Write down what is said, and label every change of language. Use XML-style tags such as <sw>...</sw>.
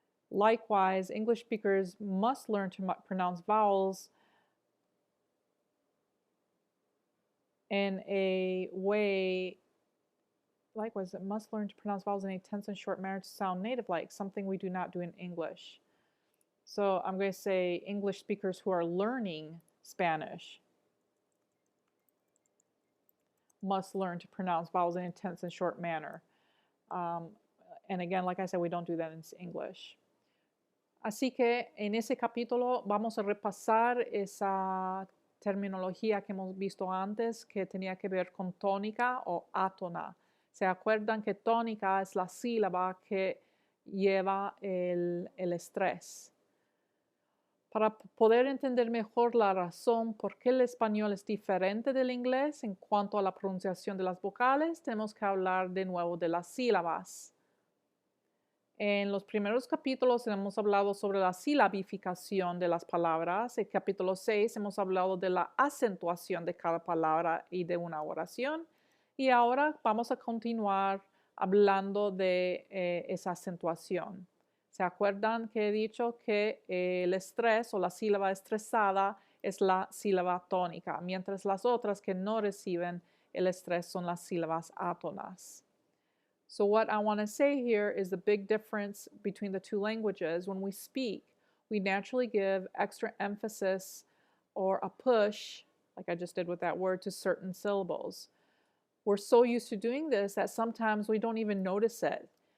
<en>Likewise, English speakers must learn to pronounce vowels in a way, likewise, it must learn to pronounce vowels in a tense and short manner to sound native-like, something we do not do in English. So I'm going to say English speakers who are learning Spanish must learn to pronounce vowels in a tense and short manner. And again, like I said, we don't do that in English.</en> <es>Así que en ese capítulo vamos a repasar esa terminología que hemos visto antes, que tenía que ver con tónica o átona. ¿Se acuerdan que tónica es la sílaba que lleva el estrés? Para poder entender mejor la razón por qué el español es diferente del inglés en cuanto a la pronunciación de las vocales, tenemos que hablar de nuevo de las sílabas. En los primeros capítulos hemos hablado sobre la silabificación de las palabras. En el capítulo 6 hemos hablado de la acentuación de cada palabra y de una oración. Y ahora vamos a continuar hablando de esa acentuación. ¿Se acuerdan que he dicho que el estrés o la sílaba estresada es la sílaba tónica, mientras las otras que no reciben el estrés son las sílabas átonas?</es> <en>So what I want to say here is the big difference between the two languages. When we speak, we naturally give extra emphasis or a push, like I just did with that word, to certain syllables. We're so used to doing this that sometimes we don't even notice it.</en>